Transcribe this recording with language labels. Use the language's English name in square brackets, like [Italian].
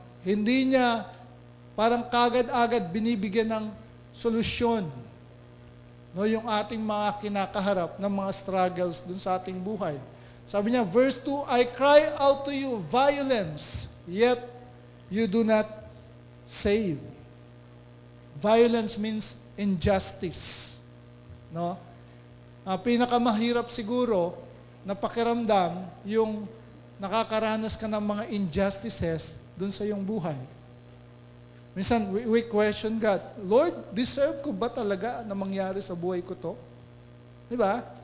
[Filipino] Hindi niya parang kagad-agad binibigyan ng solusyon, no, yung ating mga kinakaharap ng mga struggles dun sa ating buhay. Sabi niya, [English] verse 2, I cry out to you violence, yet you do not save. Violence means injustice. No? [Filipino] Pinakamahirap siguro na pakiramdam yung nakakaranas ka ng mga injustices dun sa iyong buhay. Minsan, [English] we question God, [Filipino] Lord, deserve ko ba talaga na mangyari sa buhay ko to? Di ba?